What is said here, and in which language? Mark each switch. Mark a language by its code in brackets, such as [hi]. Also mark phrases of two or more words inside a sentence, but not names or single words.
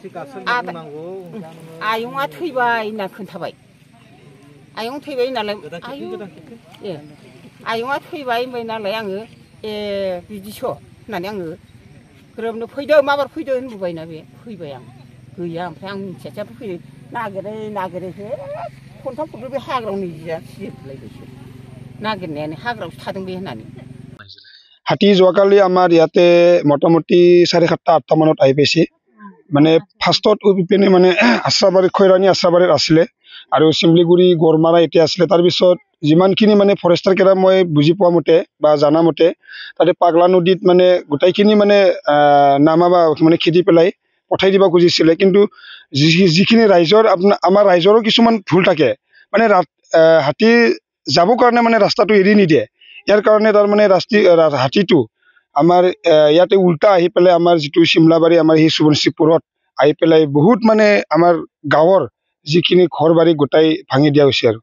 [brx] आयंआ थैबाय होनना खोन्थाबाय आयं थैबाय नालाय आयंआ थैबाय होनबाय नालाय आङो बिदिस' होननानै आङो ग्रोबनो फैदो माबार फैदो होनबोबायना बे फैबाय आं गैया ओमफ्राय आं मिथियासै फैदो नागिरै खनथाम खनब्रै बे हाग्रायाव निजिया सिजोबलायबायसो नागिरनायानो हाग्रायावसो थादों बे होननानै [as] হাতী যোৱাকালি আমাৰ ইয়াতে মোটামুটি 7:30-8টা মানত আহি পাইছে মানে ফাৰ্ষ্টত পিনে মানে আশ্ৰাবাৰী খৈৰাণী আশ্ৰাবাৰীত আছিলে আৰু চিমলিগুৰি গড়মাৰা এতিয়া আছিলে তাৰপিছত যিমানখিনি মানে ফৰেষ্টাৰ কেইটা মই বুজি পোৱা মতে বা জানা মতে তাতে পাগলা নদীত মানে গোটাইখিনি মানে নামাবা মানে খেদি পেলাই পঠাই দিব খুজিছিলে কিন্তু যিখিনি ৰাইজৰ আমাৰ ৰাইজৰো কিছুমান ভুল থাকে মানে হাতী যাবৰ কাৰণে মানে ৰাস্তাটো এৰি নিদিয়ে ইয়াৰ কাৰণে তাৰ মানে হাতীটো আমাৰ ইয়াতে উল্টা আহি পেলাই আমাৰ যিটো চিমলাবাৰী আমাৰ এই সুবৰ্ণশিৱপুৰত আহি পেলাই বহুত মানে আমাৰ গাঁৱৰ যিখিনি ঘৰ বাৰী গোটাই ভাঙি দিয়া হৈছে আৰু